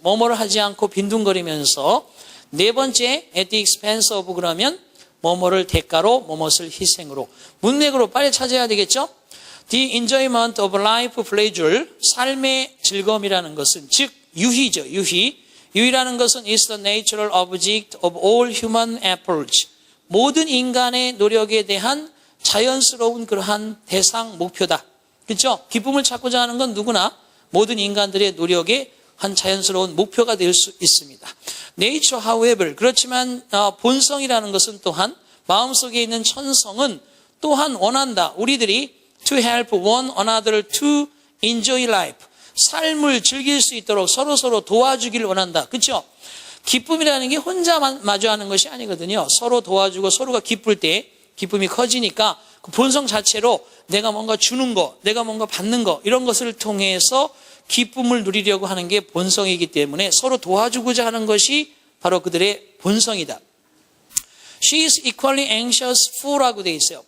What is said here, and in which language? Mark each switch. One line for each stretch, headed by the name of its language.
Korean: 뭐뭐를 하지 않고 빈둥거리면서. 네 번째 at the expense of 그러면 뭐뭐를 대가로, 뭐뭇을 희생으로. 문맥으로 빨리 찾아야 되겠죠.
English: The enjoyment of life pleasure,
Korean: 삶의 즐거움이라는 것은 즉 유희죠. 유희라는 것은
English: is the natural object of all human efforts.
Korean: 모든 인간의 노력에 대한 자연스러운 그러한 대상 목표다. 그렇죠? 기쁨을 찾고자 하는 건 누구나 모든 인간들의 노력의 한 자연스러운 목표가 될 수 있습니다.
English: Nature, however,
Korean: 그렇지만 본성이라는 것은 또한, 마음속에 있는 천성은 또한 원한다. 우리들이
English: to help one another to enjoy life.
Korean: 삶을 즐길 수 있도록 서로 도와주기를 원한다. 그렇죠? 기쁨이라는 게 혼자만 마주하는 것이 아니거든요. 서로 도와주고 서로가 기쁠 때 기쁨이 커지니까 그 본성 자체로 내가 뭔가 주는 거, 내가 뭔가 받는 거, 이런 것을 통해서 기쁨을 누리려고 하는 게 본성이기 때문에 서로 도와주고자 하는 것이 바로 그들의 본성이다.
English: She is equally anxious for
Korean: 라고 되어 있어요.